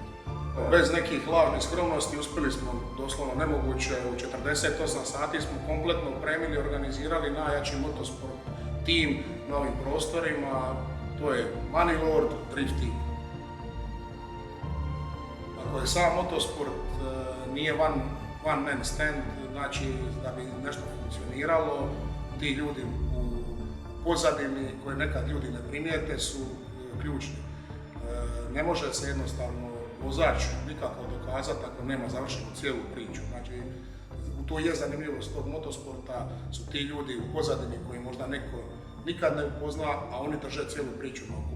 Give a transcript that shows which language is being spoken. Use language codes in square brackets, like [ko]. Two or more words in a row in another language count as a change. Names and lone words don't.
[hr] Bez nekih lažnih skromnosti uspjeli smo doslovno nemoguće, u 48 sati smo kompletno opremili i organizirali najjači motosport tim na ovim prostorima, to je Money Lord Drift Team. Ako je sam motosport nije [en] one man stand, [hr] znači da bi nešto funkcioniralo, ti ljudi u pozadini koje nekad ljudi ne primijete su ključni. Ne može se jednostavno vozač nikako dokazati ako nema završenu cijelu priču. Znači, to je zanimljivost tog motosporta, su ti ljudi u pozadini koji možda neko nikad ne upozna, a oni drže cijelu priču na okupu.